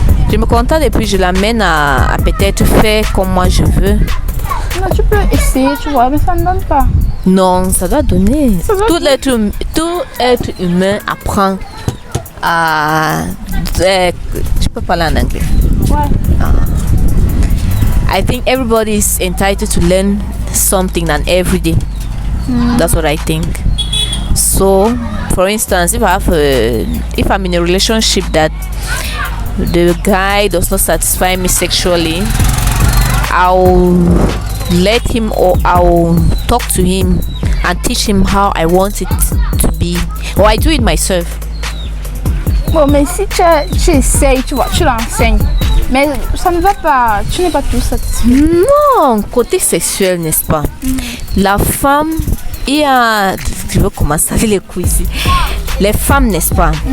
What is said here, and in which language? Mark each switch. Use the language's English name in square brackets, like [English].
[French] Je me contente et puis je l'amène à peut-être faire comme moi je veux. Non, tu peux essayer, tu vois, mais ça ne donne pas. Non, ça doit donner. Tout être humain apprend à... je peux parler en anglais. Ouais. [English] I think everybody is entitled to learn something and every day. That's what I think. So, for instance, if I'm in a relationship that the guy does not satisfy me sexually, I'll let him or I'll talk to him and teach him how I want it to be. Or I do it myself. [French] Bon, mais si tu essayes, tu vois, tu l'enseignes. Mais ça ne va pas, tu n'es pas tout satisfait. Non, côté sexuel, n'est-ce pas? La femme, il y a... Je veux commencer avec les coups ici. Les femmes, n'est-ce pas?